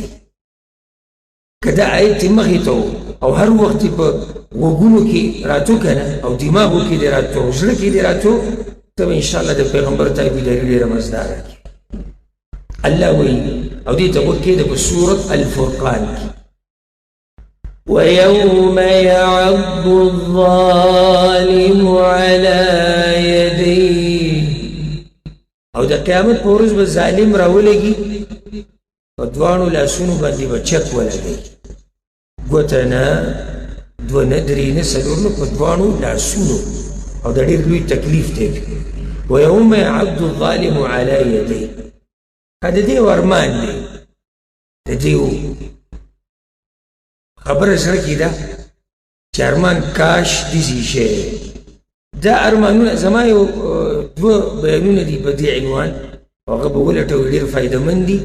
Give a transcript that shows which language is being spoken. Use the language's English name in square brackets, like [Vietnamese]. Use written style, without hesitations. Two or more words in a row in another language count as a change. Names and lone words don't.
[Pashto] که دا آیت یې مخې ته او هر وخت یې په غوږونو کې راتو که نه، او دماغو کې دې راتو او زړه کې دې راتو، ته به انشاءالله د پیغمبر تابعداري ډېره مزداره کړي. الله وایي او دې ته غوږ کښېږده په سورة الفرقان کې: [Arabic] ويوم يعض الظالم على يديه. [Pashto] او د قیامت په ورځ به ظالم راولګي، په دواړو لاسونو باندې به چک ولګوي، ګوته نه، دوه نه، درې نه، څلور نه، په دواړو لاسونو. او د ډېر لوی تکلیف دی. [Arabic] ويوم يعض الظالم على يديه. [Pashto] دا د دې ارمان دی، د دې خبره زړه کې ده چې ارمان کاش داسې شی. دا ارمانونه زما یو دوه بیانونه دي په دې عنوان، او هغه به ولټوئ، ډېر فایدهمند دي.